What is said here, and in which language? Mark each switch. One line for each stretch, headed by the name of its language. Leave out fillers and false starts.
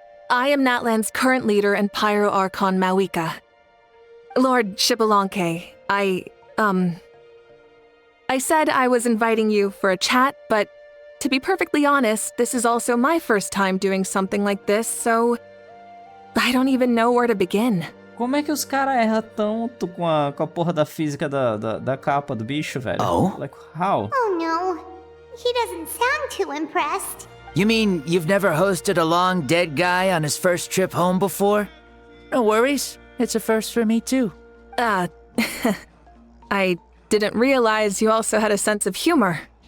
English: I am Natlan's current leader and Pyro Archon Mavuika. Lord Xbalanque, I said I was inviting you for a chat, but to be perfectly honest, this is also my first time doing something like this, so I don't even know where to begin.
Portuguese: Como é que os caras erram tanto com a porra da física da capa do bicho, velho?
English: Oh? Like, how? Oh no, he doesn't sound too impressed. You mean you've never hosted a long dead guy on his first trip home before? No worries. It's a first for me, too. I didn't realize you also had a sense of humor.